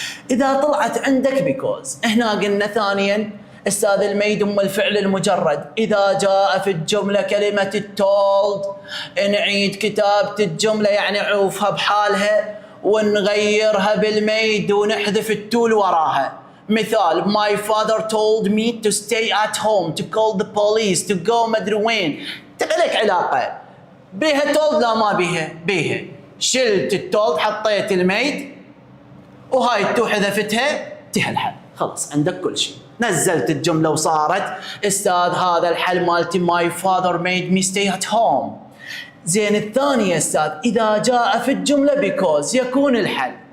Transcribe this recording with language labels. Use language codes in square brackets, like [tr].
[ar] اذا طلعت عندك بيكوز هنا قلنا ثانيا استاذ الميد ام الفعل المجرد. اذا جاء في الجمله كلمه التولد نعيد كتابه الجمله يعني عوفها بحالها ونغيرها بالميد ونحذف التول وراها. مثال [en] my father told me to stay at home to call the police to go [ar] مدري وين. لك علاقه بيها تولد؟ لا ما بيها. بيها. شلت التولد حطيت الميد وهاي التو حذفتها انتهى الحل. خلص عندك كل شيء. نزلت الجملة وصارت استاذ هذا الحل مالتي [en] my father made me stay at home. [ar] زين الثانية استاذ إذا جاء في الجملة because يكون الحل.